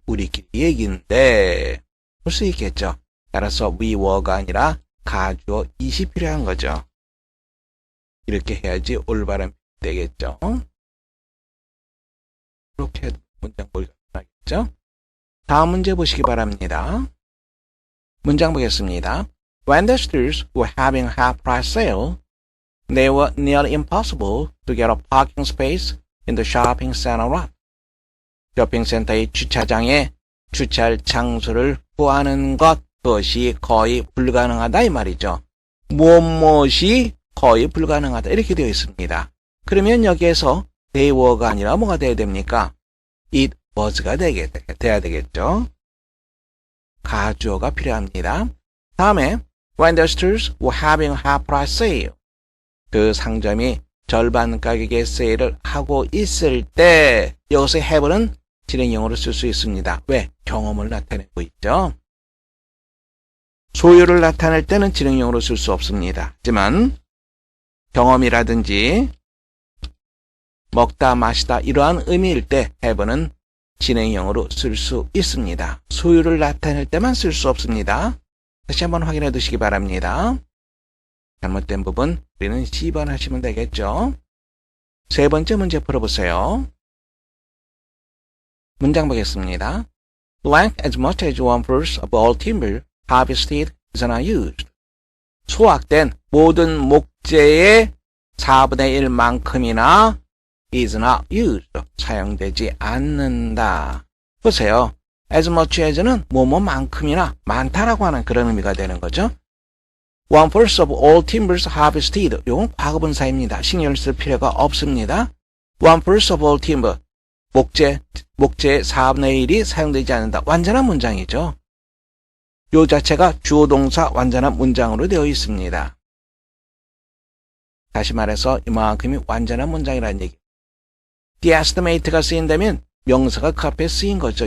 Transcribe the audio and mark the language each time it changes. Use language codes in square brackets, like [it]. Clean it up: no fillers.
[ko] 우리끼리 얘기인데 볼 수 있겠죠. 따라서 we were가 아니라 가주어 it이 필요한 거죠. 이렇게 해야지 올바른 되겠죠. 이렇게 해도 문장 보기가 편하겠죠. 다음 문제 보시기 바랍니다. 문장 보겠습니다. [en] When the stores were having a half-price sale, they were nearly impossible to get a parking space in the shopping center lot. [ko] 쇼핑센터의 주차장에 주차할 장소를 구하는 그것이 거의 불가능하다 이 말이죠. 무엇이 거의 불가능하다 이렇게 되어 있습니다. 그러면 여기에서 they were가 아니라 뭐가 돼야 됩니까? it was가 돼야 되겠죠. 가주어가 필요합니다. [en] 다음에 when the stores were having a half-price sale. [ko] 그 상점이 절반 가격의 세일을 하고 있을 때 여기서 have는 진행형으로 쓸 수 있습니다. 왜? 경험을 나타내고 있죠. 소유를 나타낼 때는 진행형으로 쓸 수 없습니다. 하지만 경험이라든지 먹다 마시다 이러한 의미일 때 have는 진행형으로 쓸 수 있습니다. 소유를 나타낼 때만 쓸 수 없습니다. 다시 한번 확인해 두시기 바랍니다. 잘못된 부분 우리는 C번 하시면 되겠죠. 세 번째 문제 풀어보세요. 문장 보겠습니다. [en] Blank as much as 1/4 of all timber harvested is not used. [ko] 수확된 모든 목재의 4분의 1만큼이나 [en] is not used. [ko] 사용되지 않는다. 보세요. as much as는 뭐뭐만큼이나 많다라고 하는 그런 의미가 되는 거죠. [en] 1/4 of all timbers harvested. [ko] 이건 과거분사입니다. 신경을 쓸 필요가 없습니다. [en] 1/4 of all timber. [ko] 목재의 4분의 1이 사용되지 않는다. 완전한 문장이죠. 요 자체가 주어 동사 완전한 문장으로 되어 있습니다. 다시 말해서 이만큼이 완전한 문장이라는 얘기. The estimate가 쓰인다면 명사가 그 앞에 쓰인 거죠.